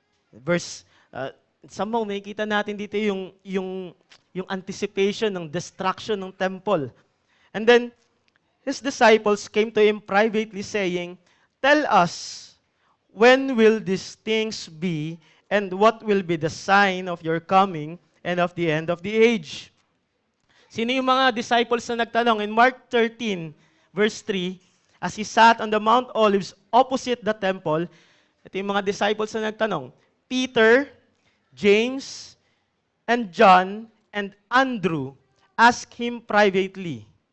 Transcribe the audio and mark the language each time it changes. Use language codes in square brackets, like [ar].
[tl] Verse, somehow makikita natin dito yung anticipation ng destruction ng temple. [en] And then, His disciples came to Him privately saying, Tell us, when will these things be, and what will be the sign of your coming and of the end of the age? [tl] Sino yung mga disciples na nagtanong? [en] In Mark 13, verse 3, as He sat on the Mount Olives opposite the temple, [tl] ito yung mga disciples na nagtanong, [en] Peter, James, and John, and Andrew asked Him privately.